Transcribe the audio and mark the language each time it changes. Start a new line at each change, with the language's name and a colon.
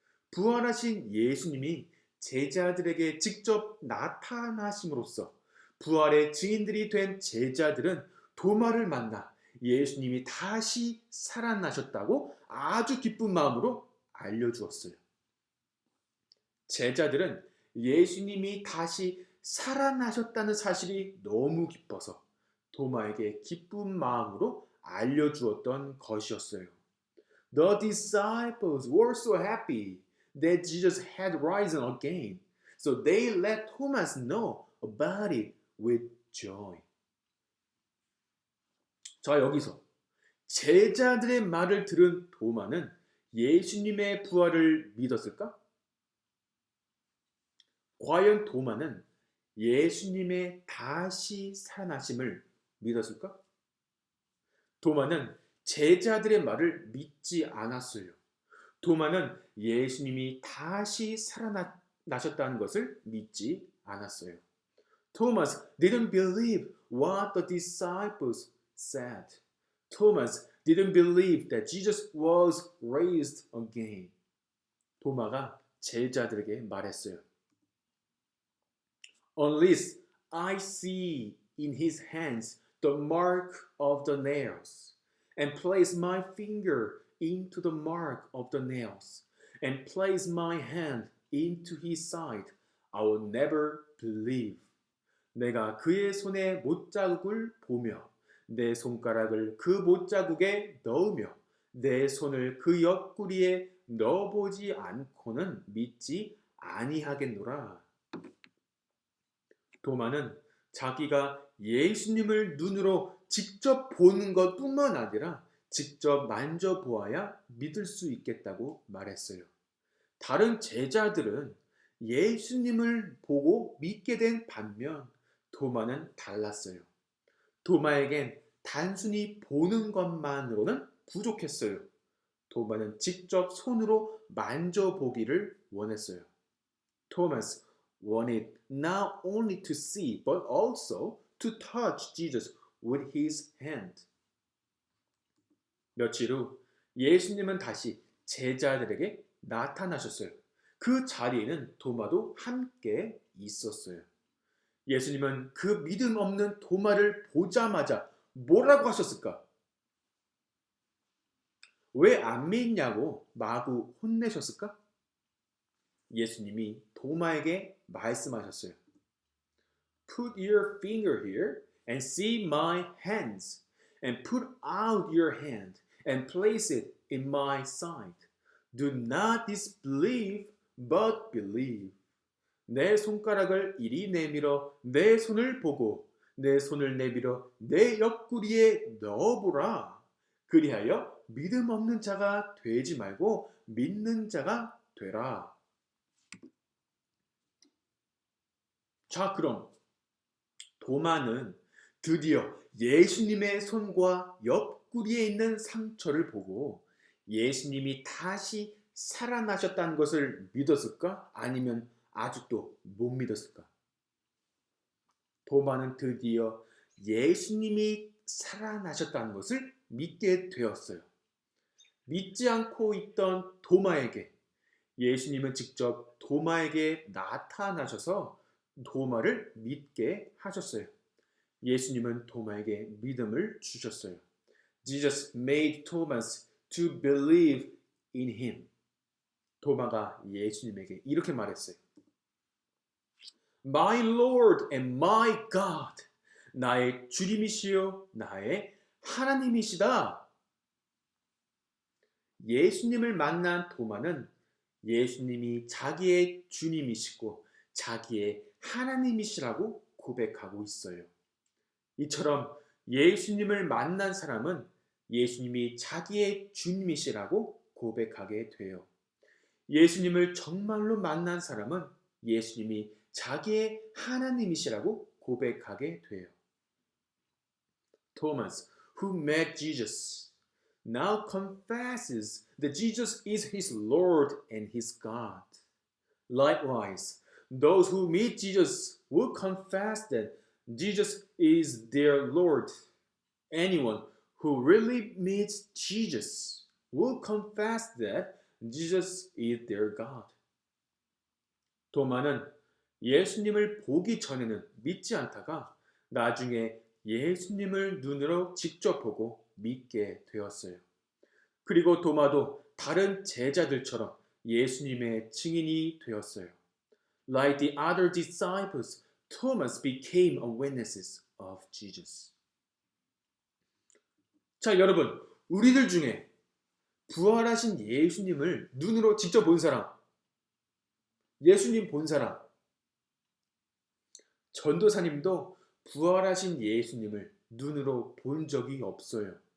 Korean: 부활하신 예수님이 제자들에게 직접 나타나심으로써 부활의 증인들이 된 제자들은 도마를 만나 예수님이 다시 살아나셨다고 아주 기쁜 마음으로 알려주었어요. 제자들은 예수님이 다시 살아나셨다는 사실이 너무 기뻐서 도마에게 기쁜 마음으로 알려주었던 것이었어요.
English: The disciples were so happy that Jesus had risen again. So they let Thomas know about it with joy.
Korean: 자, 여기서 제자들의 말을 들은 도마는 예수님의 부활을 믿었을까? 과연 도마는 예수님의 다시 살아나심을 믿었을까? 도마는 제자들의 말을 믿지 않았어요. 도마는 예수님이 다시 살아나셨다는 것을 믿지 않았어요.
English: Thomas didn't believe what the disciples said. Thomas didn't believe that Jesus was raised again.
Korean: 도마가 제자들에게 말했어요.
English: Unless I see in his hands the mark of the nails, and place my finger into the mark of the nails, and place my hand into his side, I will never believe.
Korean: 내가 그의 손에 못자국을 보며 내 손가락을 그 못자국에 넣으며 내 손을 그 옆구리에 넣어보지 않고는 믿지 아니하겠노라. 도마는 자기가 예수님을 눈으로 직접 보는 것뿐만 아니라 직접 만져보아야 믿을 수 있겠다고 말했어요. 다른 제자들은 예수님을 보고 믿게 된 반면 도마는 달랐어요. 도마에겐 단순히 보는 것만으로는 부족했어요. 도마는 직접 손으로 만져보기를 원했어요.
English: Thomas wanted not only to see but also to touch Jesus with his hand.
Korean: 며칠 후 예수님은 다시 제자들에게 나타나셨어요. 그 자리에는 도마도 함께 있었어요. 예수님은 그 믿음 없는 도마를 보자마자 뭐라고 하셨을까? 왜 안 믿냐고 마구 혼내셨을까? 예수님이 도마에게 말씀하셨어요.
English: Put your finger here and see my hands, and put out your hand and place it in my side. Do not disbelieve, but believe.
Korean: 내 손가락을 이리 내밀어 내 손을 보고 내 손을 내밀어 내 옆구리에 넣어보라. 그리하여 믿음 없는 자가 되지 말고 믿는 자가 되라. 자, 그럼 도마는 드디어 예수님의 손과 옆구리에 있는 상처를 보고 예수님이 다시 살아나셨다는 것을 믿었을까? 아니면 아직도 못 믿었을까? 도마는 드디어 예수님이 살아나셨다는 것을 믿게 되었어요. 믿지 않고 있던 도마에게 예수님은 직접 도마에게 나타나셔서 도마를 믿게 하셨어요. 예수님은 도마에게 믿음을 주셨어요.
English: Jesus made Thomas to believe in him.
Korean: 도마가 예수님에게 이렇게 말했어요.
English: My Lord and my God.
Korean: 나의 주님이시요 나의 하나님이시다. 예수님을 만난 도마는 예수님이 자기의 주님이시고 자기의 하나님이시라고 고백하고 있어요. 이처럼 예수님을 만난 사람은 예수님이 자기의 주님이시라고 고백하게 돼요. 예수님을 정말로 만난 사람은 예수님이 자기의 하나님이시라고 고백하게 돼요.
English: Thomas, who met Jesus, now confesses that Jesus is his Lord and his God. Likewise, those who meet Jesus will confess that Jesus is their Lord. Anyone who really meets Jesus will confess that Jesus is their God.
Korean: 도마는 예수님을 보기 전에는 믿지 않다가 나중에 예수님을 눈으로 직접 보고 믿게 되었어요. 그리고 도마도 다른 제자들처럼 예수님의 증인이 되었어요.
English: Like the other disciples, Thomas became a witness of Jesus.
Korean: 자, 여러분, 우리들 중에 부활하신 예수님을 눈으로 직접 본 사람, 예수님 본 사람, 전도사님도 부활하신 예수님을 눈으로 본 적이 없어요.